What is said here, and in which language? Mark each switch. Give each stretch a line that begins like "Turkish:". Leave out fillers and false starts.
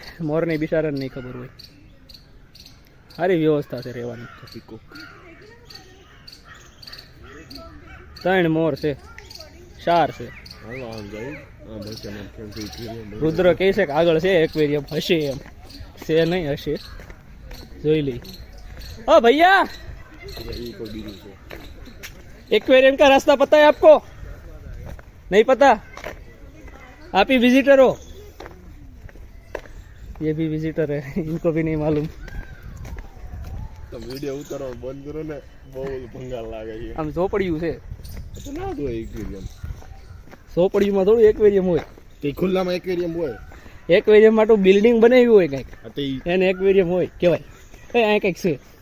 Gujarati: મોરની બિચારાને નહીં ખબર હોય. સારી વ્યવસ્થા છે રહેવાની. 3 મોર છે, 4 છે. રુદ્ર કહે છે કે આગળ છે એક્વેરિયમ, હશે એમ. છે નહીં, હશે, જોઈ લઈ.
Hindi: ओ भैया एक्वेरियम का रास्ता पता है आपको? नहीं पता? आप ही विजिटर हो? ये भी विजिटर है, इनको भी नहीं मालूम.
Gujarati: તો વિડિયો ઉતારો બંધ કરો ને, બહુ ભંગાર લાગે છે. આમ ઝોપડિયું છે તો ના દો એક્વેરિયમ. ઝોપડિયુંમાં થોડું એક્વેરિયમ હોય. તે ખુલ્લામાં એક્વેરિયમ હોય. એક્વેરિયમ માટે બિલ્ડિંગ બનાવી હોય કંઈક, આ તે એને એક્વેરિયમ હોય કહેવાય. અહીં કંઈક છે.